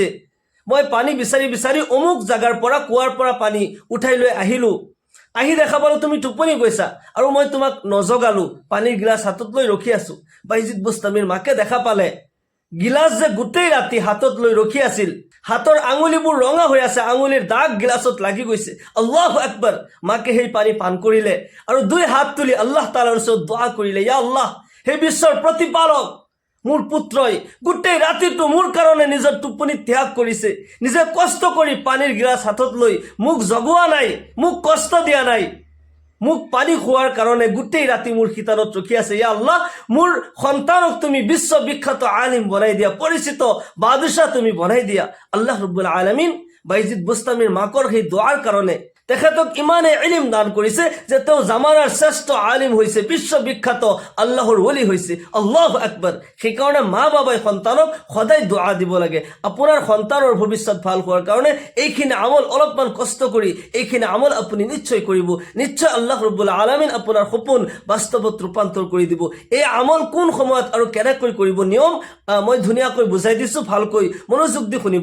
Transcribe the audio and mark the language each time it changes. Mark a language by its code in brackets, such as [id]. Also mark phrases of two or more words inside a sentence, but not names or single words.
[as] মই পানী বিচাৰি বিচাৰি অমুক জাগাৰ পৰা, কুঁৱাৰ পৰা পানী উঠাই লৈ আহিলো, আহি দেখা পালো তুমি টোপনি গৈছা, আৰু মই তোমাক নজগালো, পানীৰ গিলাচ হাতত লৈ ৰখি আছো। বাইজিদ বুস্তামিৰ মাকে দেখা পালে গিলাচ যে গোটেই ৰাতি হাতত লৈ ৰখি আছিল, হাতৰ আঙুলিবোৰ ৰঙা হৈ আছে, আঙুলিৰ দাগ গিলাচত লাগি গৈছে। [ar] الله أكبر, [as] মাকে সেই পানী পান কৰিলে, আৰু 2 হাত তুলি [ar] الله تعالى [as] ওচৰত দোৱা কৰিলে, [ar] يا الله, [as] হে বিশ্বৰ প্ৰতিপালক, মোৰ পুত্ৰই গোটেই ৰাতিটো মোৰ কাৰণে নিজৰ টোপনি ত্যাগ কৰিছে, নিজে কষ্ট কৰি পানীৰ গিলাচ হাতত লৈ মোক জগোৱা নাই, মোক কষ্ট দিয়া নাই, মোক পানী খোৱাৰ কাৰণে গোটেই ৰাতি মোৰ শিতানত ৰখি আছে। [ar] يا الله, [as] মোৰ সন্তানক তুমি বিশ্ববিখ্যাত আলিম বনাই দিয়া, পৰিচিত বাদশাহ তুমি বনাই দিয়া। [ar] الله رب العالمين [as] বাইজিদ বুস্তামিৰ মাকৰ সেই দোৱাৰ কাৰণে তেখেতক ইমানে ইলম দান কৰিছে যে তেওঁ জামানাৰ শ্ৰেষ্ঠ আলিম হৈছে, বিশ্ববিখ্যাত আল্লাহৰ ওলি হৈছে। [ar] الله أكبر. [as] সেইকাৰণে মা বাবাই সন্তানক সদায় দোয়া দিব লাগে। আপোনাৰ সন্তানৰ ভৱিষ্যত ভাল হোৱাৰ কাৰণে এইখিনি আমল অলপমান কষ্ট কৰি এইখিনি আমল আপুনি নিশ্চয় কৰিব। নিশ্চয় [ar] الله رب العالمين [as] আপোনাৰ সপোন বাস্তৱত ৰূপান্তৰ কৰি দিব। এই আমল কোন সময়ত আৰু কেনেকৈ কৰিব নিয়ম মই ধুনীয়াকৈ বুজাই দিছোঁ, ভালকৈ মনোযোগ দি শুনিব।